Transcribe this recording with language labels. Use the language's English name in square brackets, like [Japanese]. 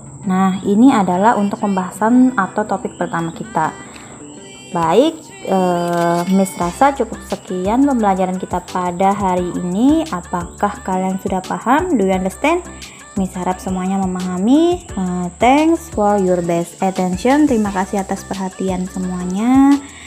[Indonesian] Nah, ini adalah untuk pembahasan atau topik pertama kita. Baik, Miss rasa cukup sekian pembelajaran kita pada hari ini. Apakah kalian sudah paham? [English] Do you understand? [Indonesian] Miss harap semuanya memahami. [English] Thanks for your best attention. [Indonesian] Terima kasih atas perhatian semuanya.